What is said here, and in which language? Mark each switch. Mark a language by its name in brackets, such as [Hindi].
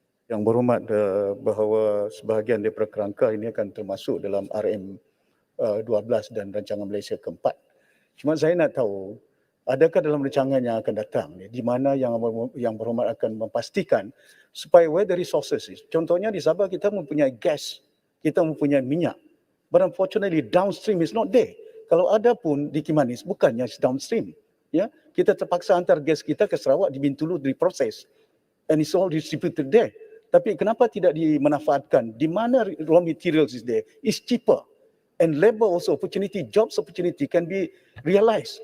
[Malay] Yang berhormat bahawa sebahagian daripada kerangka ini akan termasuk dalam RM12 dan rancangan Malaysia keempat. Cuma saya nak tahu, adakah dalam rancangan yang akan datang di mana yang berhormat akan memastikan supaya [English] where the resources is. [Malay] Contohnya di Sabah kita mempunyai gas, kita mempunyai minyak. [English] But unfortunately downstream is not there. [Malay] Kalau ada pun di Kimanis bukannya downstream. Ya, kita terpaksa hantar gas kita ke Sarawak di Bintulu diproses. [English] And it's all distributed there. [Malay] Tapi kenapa tidak dimanfaatkan? [English] Di mana raw materials is there? It's cheaper. And labor also opportunity, jobs opportunity can be realized.